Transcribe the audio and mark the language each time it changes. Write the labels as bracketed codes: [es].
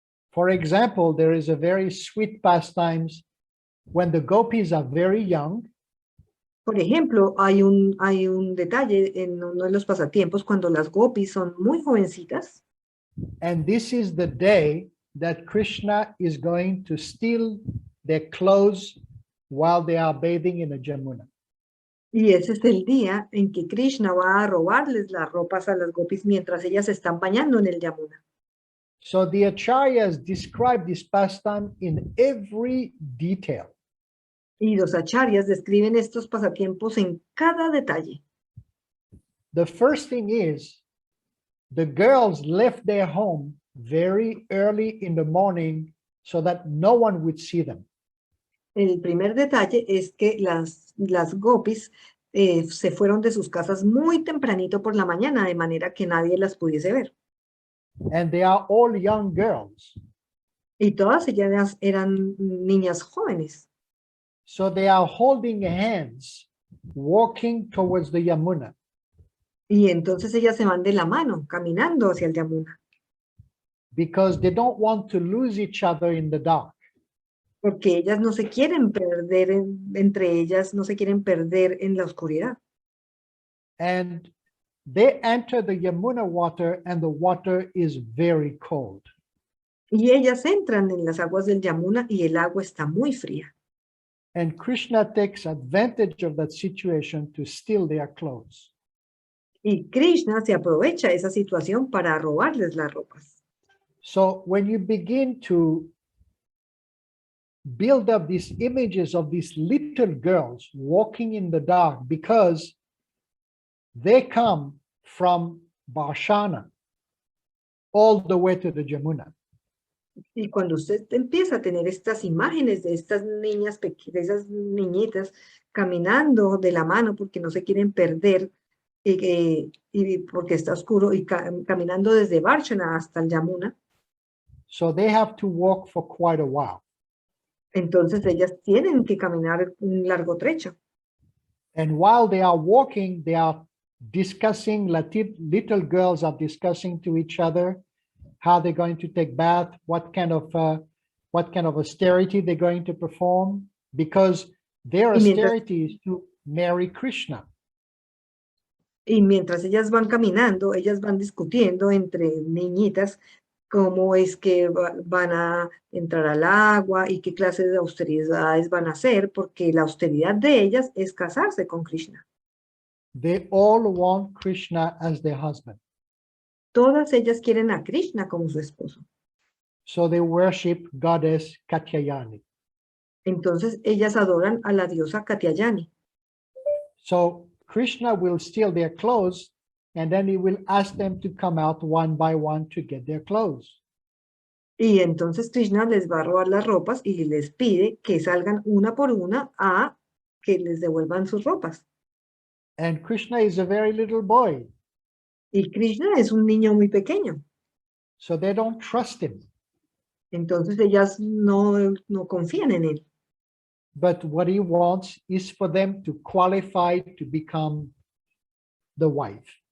[en] For example, there is a very sweet pastimes when the gopis are very young. [es] Por ejemplo, hay un detalle en uno de los pasatiempos cuando las gopis son muy jovencitas. [en] And this is the day that Krishna is going to steal their clothes while they are bathing in the Jamuna. [es] Y ese es el día en que Krishna va a robarles las ropas a las gopis mientras ellas se están bañando en el Yamuna. [en] So the acharyas describe this pastime in every detail. [es] Y los acharyas describen estos pasatiempos en cada detalle. [en] The first thing is the girls left their home very early in the morning so that no one would see them. [es] El primer detalle es que las gopis se fueron de sus casas muy tempranito por la mañana, de manera que nadie las pudiese ver. [en] And they are all young girls. [es] Y todas ellas eran niñas jóvenes. [en] So they are holding hands, walking towards the Yamuna. [es] Y entonces ellas se van de la mano, caminando hacia el Yamuna. [en] Because they don't want to lose each other in the dark. [es] Porque ellas no se quieren perder entre ellas, no se quieren perder en la oscuridad. [en] And they enter the Yamuna water and the water is very cold. [es] Y ellas entran en las aguas del Yamuna y el agua está muy fría. [en] And Krishna takes advantage of that situation to steal their clothes. [es] Y Krishna se aprovecha esa situación para robarles las ropas. [en] So when you begin to build up these images of these little girls walking in the dark because they come from Barshana all the way to the Jamuna. [es] Y cuando usted empieza a tener estas imágenes de estas niñas pequeñas, de esas niñitas caminando de la mano porque no se quieren perder y porque está oscuro y caminando desde Varshana hasta el Yamuna. [en] So they have to walk for quite a while. [es] Entonces ellas tienen que caminar un largo trecho. [en] And while they are walking, they are discussing, little girls are discussing to each other how they're going to take bath, what kind of austerity they're going to perform, because their austerity is to marry Krishna. [es] Y mientras ellas van caminando, ellas van discutiendo entre niñitas cómo es que van a entrar al agua y qué clase de austeridades van a hacer, porque la austeridad de ellas es casarse con Krishna. [en] They all want Krishna as their husband. [es] Todas ellas quieren a Krishna como su esposo. [en] So they worship goddess Katyayani. [es] Entonces ellas adoran a la diosa Katyayani. [en] So Krishna will steal their clothes and then he will ask them to come out one by one to get their clothes. [es] Y entonces Krishna les va a robar las ropas y les pide que salgan una por una a que les devuelvan sus ropas. [en] And Krishna is a very little boy. [es] Y Krishna es un niño muy pequeño. [en] So they don't trust him. [es] Entonces ellas no confían en él. [en] But what he wants is for them to qualify to become the wife.